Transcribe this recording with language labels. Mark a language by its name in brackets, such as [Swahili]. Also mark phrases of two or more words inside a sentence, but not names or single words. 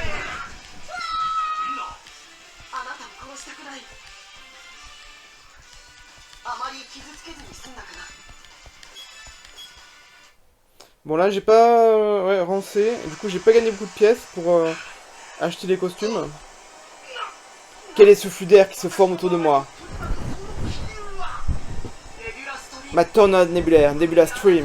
[Japanese] あなたを殺したくない。あまり傷つけずに済んだかな。 [French] Bon là j'ai pas ouais, rancé, du coup j'ai pas gagné beaucoup de pièces pour acheter les costumes. Quel est ce flux d'air qui se forme autour de moi? Ma tornade nébulaire, Nebula Stream.